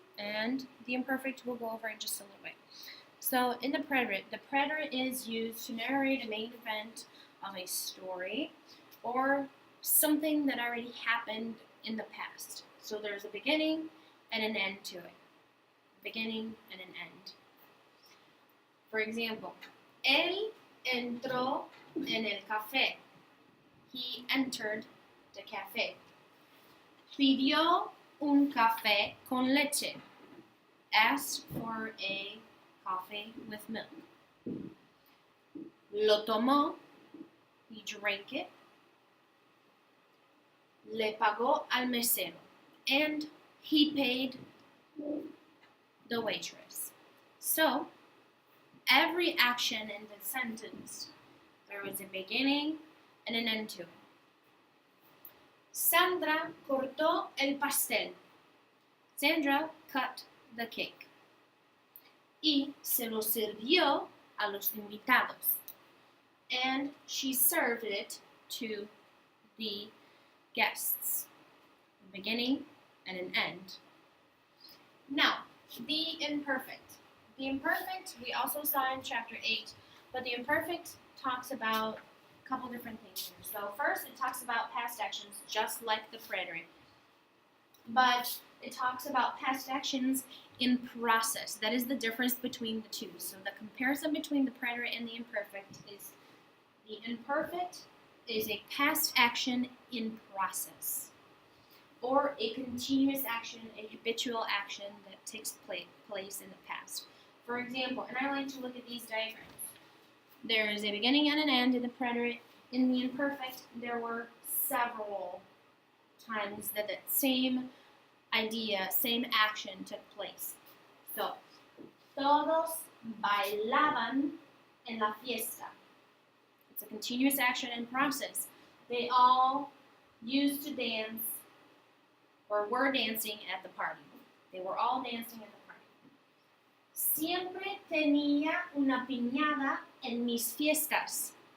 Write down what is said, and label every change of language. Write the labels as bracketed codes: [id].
[en] And the imperfect we'll go over in just a little bit. So in the preterite is used to narrate a main event of a story or something that already happened in the past. So there's a beginning and an end to it. Beginning and an end. [es] For example, él entró en el café. He entered the cafe. Pidió un café con leche. [en] Asked for a coffee with milk. Lo tomó. He drank it. Le pagó al mesero. And he paid the waitress. So, every action in the sentence, there was a beginning and an end to it. [es] Sandra cortó el pastel. Sandra cut the cake. Y se lo sirvió a los invitados. [en] And she served it to the guests. A beginning and an end. Now, the imperfect. The imperfect we also saw in chapter 8, but the imperfect talks about a couple different things here. So first, it talks about past actions, just like the preterite. But it talks about past actions in process. That is the difference between the two. So the comparison between the preterite and the imperfect is the imperfect is a past action in process, or a continuous action, a habitual action that takes place in the past. For example, and I like to look at these diagrams. There is a beginning and an end in the preterite. In the imperfect, there were several times that that same idea, same action took place. [es] So, todos bailaban en la fiesta. [en] It's a continuous action in process. They all used to dance or were dancing at the party. They were all dancing at the party. [es] Siempre tenía una piñata en mis fiestas.